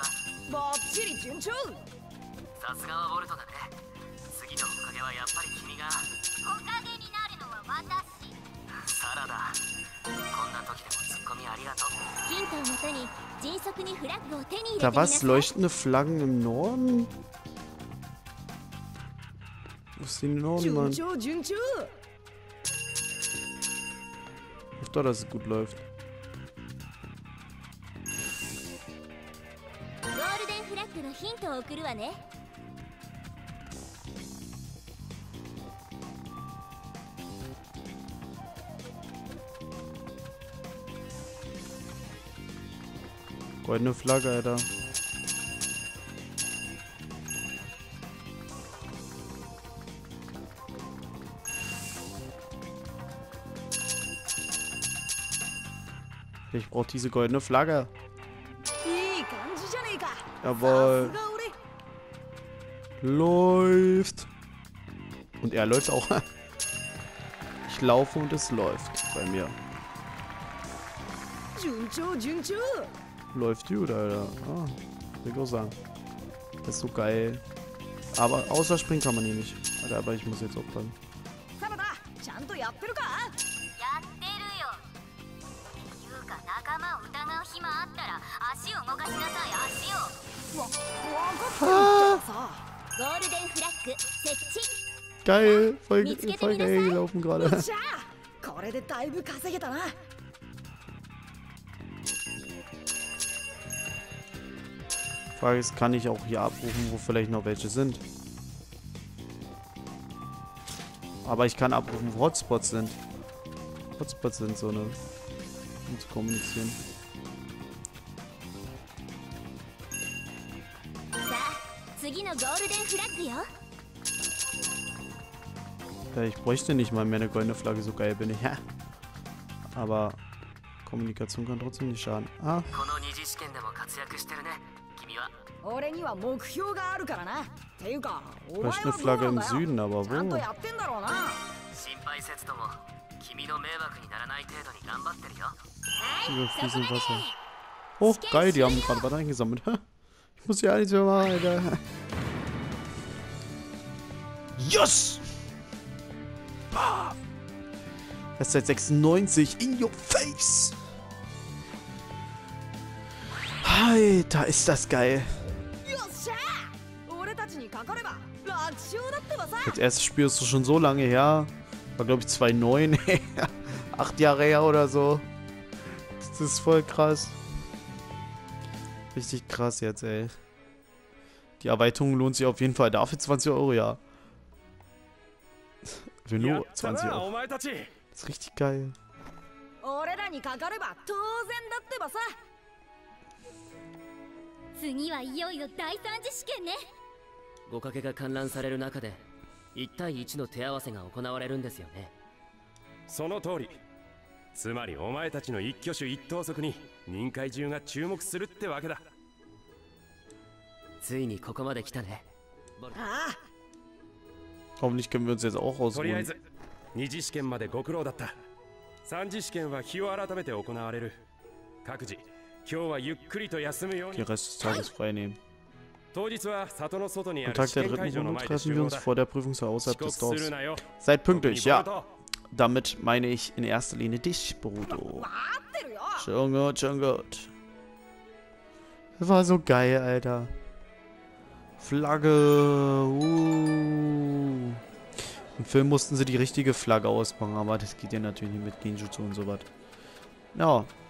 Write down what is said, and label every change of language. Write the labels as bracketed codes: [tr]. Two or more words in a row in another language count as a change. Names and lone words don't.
[ja] バッチリ順調。さすがはボルトだね。次のおかげはやっぱり君が。おかげになるのは私。サラダ、こんな時でもツッコミありがとう。ヒントをもとに迅速にフラッグを手に入れて [de] Da [ja] みなさ [de] was? [ja] い。 [de] Leuchtende Flaggen im Norden? Wo ist die Norden, [ja] 順 [de] Mann? [ja] 調順調。 [de] Ich hoffe, dass es gut läuft. [ja] ゴールデンフラッグのヒントを送るわね。 [de] Goldene Flagge, Alter. Ich brauche diese goldene Flagge. [ja] いい感じじゃねえか。 [de] Jawohl. [ja] さすが俺。 [de] Läuft. Und er läuft auch. Ich laufe und es läuft bei mir. [ja] 順調順調。 [de] Läuft gut, Alter. Ah, will ich auch sagen. Das ist so geil. Aber außer springen kann man hier nicht. Alter, aber ich muss jetzt aufpassen. [ja] サラダ、ちゃんとやってるか？やってるよ。いうか仲間を疑う暇あったら足を動かしなさい。足を。わかってるってさ。ゴールデンフラッグ設置。 [de] Geil. Voll geil gelaufen [ja] よ [de] gerade. [ja] っしゃー。これでだいぶ稼げたな。 [de] Frage ist, kann ich auch hier abrufen, wo vielleicht noch welche sind? Aber ich kann abrufen, wo Hotspots sind. Hotspots sind so eine... um zu kommunizieren. [ja] さあ、次のゴールデンフラッグよ。 [de] Ja, ich bräuchte nicht mal mehr eine goldene Flagge, so geil bin ich. Ja. Aber Kommunikation kann trotzdem nicht schaden. Ah, [ja] この二次試験でも活躍してるね、君は。俺には目標があるからな。っていうか、お前 [de] vielleicht [ja] は [de] eine [ja] どう [de] Flagge [ja] なん [de] im [ja] だよ。 [de] Süden, aber [ja] ちゃんと [de] wo? [ja] やってんだろうな。心配せずとも君の迷惑にならない程度に頑張ってるよ。 [de] Über fließend Wasser. Oh, geil, die haben gerade was eingesammelt. Ich muss hier alles mehr machen, Alter. Yes! Bah! Das ist seit 96 [en] in your face! [de] Alter, ist das geil. よっしゃー。俺たちにかかれば楽勝だってばさ。 Das erste Spiel ist schon so lange her. War, glaube ich, 2009. 8 Jahre her oder so. Das ist voll krass. Richtig krass jetzt, ey. Die Erweiterung lohnt sich auf jeden Fall. Dafür 20 Euro, ja. Für [ja] や [de] nur [ja] った [de] 20 [ja] なお [de] Euro. [ja] 前たち。 [de] Das ist richtig geil. [ja] 俺らにかかれば当然だってばさ。次はいよいよ第三次試験ね。 5かけが観覧される中で1対1の手合わせが行われるんですよね。その通り。つまりお前たちの一挙手一投足に任界中が注目するってわけだ。ついにここまで来たね。ああ。 [de] Hoffentlich können wir uns jetzt auch [ja] とりあえ [de] ausruhen. [ja] ず二次試験までご苦労だった。三次試験は日を改めて行われる。各自今日はゆっくりと休むよう [de] Den [ja] に。 [de] Rest des Tages frei nehmen. [ja] 当日は里の外にあ [de] Am [ja] る [de] Tag [ja] 試 [de] der [ja] 験会 [de] dritten [ja] 場の [de] Runde [ja] 前で [de] treffen [ja] 集 [de] wir [ja] 合 [de] uns [ja] だ。 [de] vor der Prüfungshalle [ja] 遅 [de] außerhalb [ja] 刻 [de] des [ja] する [de] Dorfs. [ja] なよ。 [de] Seid pünktlich, ja. [ja] 特にボルト [de] Damit meine ich in erster Linie dich, Bruder. [ja] 待ってるよ。 [de] Schon gut, schon gut. Das war so geil, Alter. Flagge. Im Film mussten sie die richtige Flagge ausmachen, aber das geht ja natürlich nicht mit Genjutsu und so was. Ja.